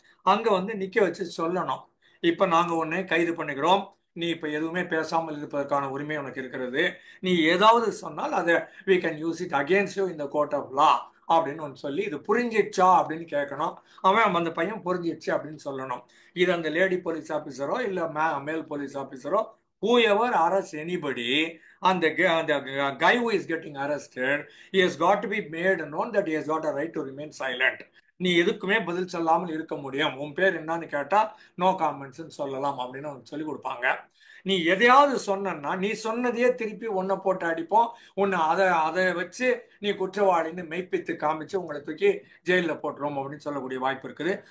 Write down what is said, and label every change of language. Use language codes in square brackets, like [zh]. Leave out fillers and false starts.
[ta] அங்கே வந்து நிற்க வச்சு சொல்லணும், இப்போ நாங்கள் உன்னை கைது பண்ணிக்கிறோம், நீ இப்போ எதுவுமே பேசாமல் இருப்பதற்கான உரிமை உனக்கு இருக்கிறது, நீ ஏதாவது சொன்னால் அதை [en] we can use it against you in the court of law [ta] அப்படின்னு ஒன்று சொல்லி இது புரிஞ்சிடுச்சா அப்படின்னு கேட்கணும். அவன் அந்த பையன் புரிஞ்சிடுச்சு அப்படின்னு சொல்லணும். இது அந்த லேடி போலீஸ் ஆஃபீஸரோ [en] இல்லை male police ஆஃபீஸரோ whoever arrests anybody, and the guy who is getting arrested, he has got to be made known that he has got a right to remain silent. [ta] நீ எதுக்குமே பதில் சொல்லாமல் இருக்க முடியும். உன் பேர் என்னன்னு கேட்டா நோ காமெண்ட்ஸ் சொல்லலாம் அப்படின்னு அவனுக்கு சொல்லி கொடுப்பாங்க. நீ எதையாவது சொன்னா நீ சொன்னதையே திருப்பி உன்னை போட்டு அடிப்போம். உன்னை அதை வச்சு நீ குற்றவாளின்னு மெய்ப்பித்து காமிச்சு உங்களை தூக்கி ஜெயிலில் போட்டுரும் அப்படின்னு சொல்லக்கூடிய வாய்ப்பு இருக்குது.